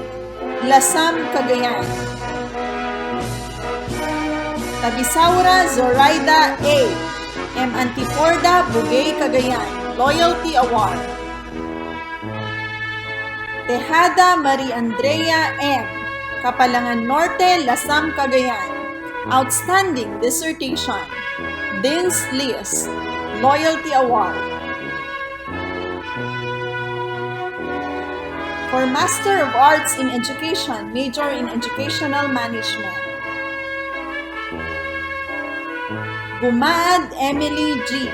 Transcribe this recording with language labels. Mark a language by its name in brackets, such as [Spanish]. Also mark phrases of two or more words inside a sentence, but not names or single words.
[English] Lasam, Cagayan. Tabisaura Zoraida A. M. Antiporda, Bugay, Cagayan, Loyalty Award. Tejada Maria Andrea M. Kapalangan Norte, Lasam, Cagayan, Outstanding Dissertation, Dean's List, Loyalty Award. For Master of Arts in Education, major in Educational Management. Gumaad Emily G.